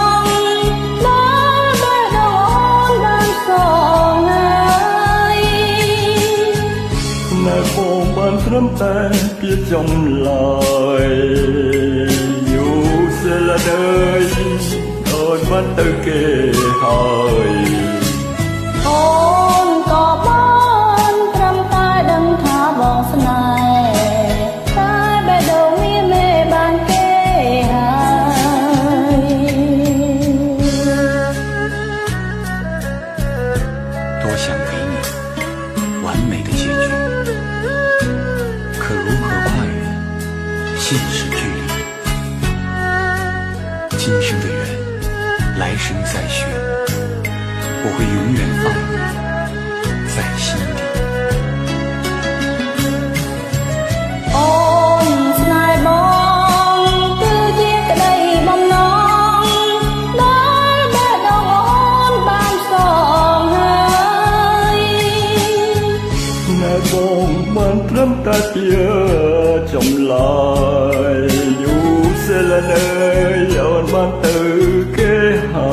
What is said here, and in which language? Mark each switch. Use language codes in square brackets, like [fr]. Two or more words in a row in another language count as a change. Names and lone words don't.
[km] នៅបងបានត្រឹមតែជាចម្លើយយូរសេឡនអើយអូនបានទៅគេហើយ អូនក៏បានត្រឹមតែដឹងថាបងស្នេហ៍តែបេះដូងមានមេបានគេហើយ [zh] 多想给你完美的结局，可如何跨越现实距离？今生的缘，来生再续，我会永远放你在心底。 [km] អូនស្នេហ៍បងគឺជាក្តីបំណងដែលបេះដូងអូនបានសងហើយ នៅបងបានត្រឹមតែជាចម្លើយយូរសេឡនអើយអូនបានទៅគេ